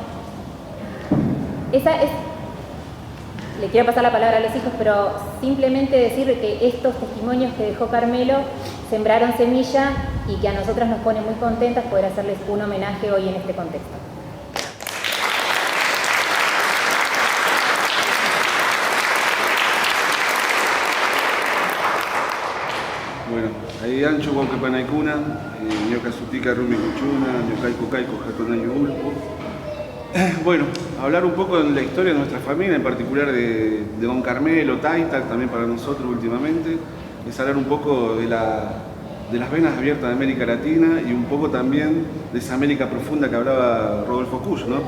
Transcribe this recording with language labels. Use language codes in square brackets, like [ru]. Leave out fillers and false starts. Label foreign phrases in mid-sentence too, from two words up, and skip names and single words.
[es] le quiero pasar la palabra a los hijos, pero simplemente decir que estos testimonios que dejó Carmelo sembraron semilla y que a nosotras nos pone muy contentas poder hacerles un homenaje hoy en este contexto. [qu] Bueno, ahí ancho Guaucapanaicuna, Ñocasutica Rumi Cuchuna, Ñocaico Caico Jatonayo Ulpo. [es] Bueno, hablar un poco de la historia de nuestra familia, en particular de don Carmelo, Taita, también para nosotros últimamente, es hablar un poco de las venas abiertas de América Latina y un poco también de esa América profunda que hablaba Rodolfo Cuyo, ¿no?